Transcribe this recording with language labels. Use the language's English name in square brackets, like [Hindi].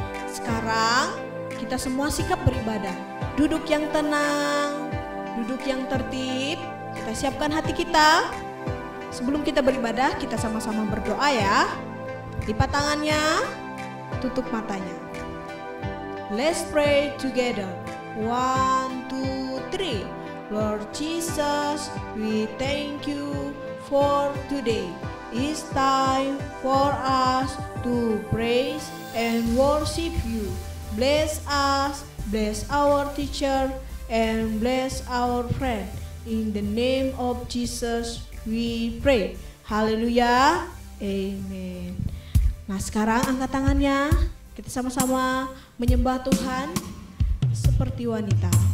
[Indonesian] Sekarang kita semua sikap beribadah. Duduk yang tenang, duduk yang tertib. Kita siapkan hati kita. Sebelum kita beribadah, kita sama-sama berdoa ya. Lipat tangannya, tutup matanya. [English] Let's pray together. 1, 2, 3. Lord Jesus, we thank you for today. It's time for us to praise and worship you. Bless us, bless our teacher, and bless our friend. In the name of Jesus we pray. [Indonesian] Haleluya. Amen. Nah, sekarang angkat tangannya. Kita sama-sama menyembah Tuhan seperti wanita.